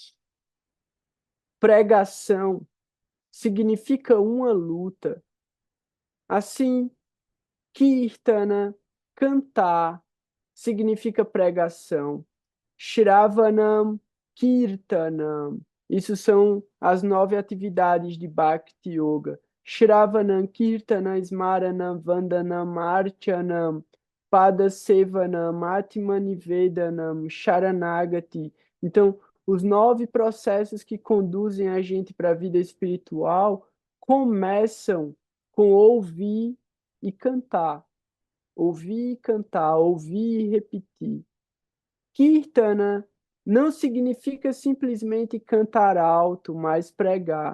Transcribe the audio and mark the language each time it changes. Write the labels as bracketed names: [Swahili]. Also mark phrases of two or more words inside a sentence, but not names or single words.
[Portuguese] Pregação significa uma luta. Assim, Kirtana, cantar, significa pregação. [Sanskrit] श्रवणम् कीर्तनम्. [Portuguese] Isso são as 9 atividades de [Sanskrit] भक्ति योग. श्रवणम् कीर्तनम् स्मरणम् वन्दनम् अर्चनम् पादसेवनम् आत्मनिवेदनम् शरणागति. [Portuguese] Então, os 9 processos que conduzem a gente para a vida espiritual começam com ouvir e cantar. Ouvir e cantar, ouvir e repetir. Kirtana não significa simplesmente cantar alto, mas pregar.